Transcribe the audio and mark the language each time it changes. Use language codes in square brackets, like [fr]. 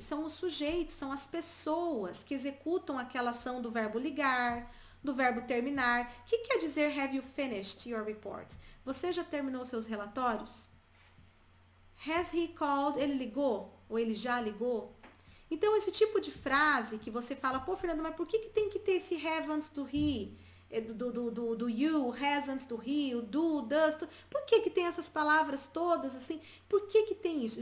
[pt] São os sujeitos, são as pessoas que executam aquela ação do verbo ligar, do verbo terminar. O que quer dizer [en] have you finished your report? [pt] Você já terminou seus relatórios? [en] Has he called? [pt] Ele ligou? Ou ele já ligou? Então, esse tipo de frase que você fala, pô, Fernando, mas por que tem que ter esse have antes do he? Do you, has antes do he, o do, does, por que tem essas palavras todas assim? Por que tem isso?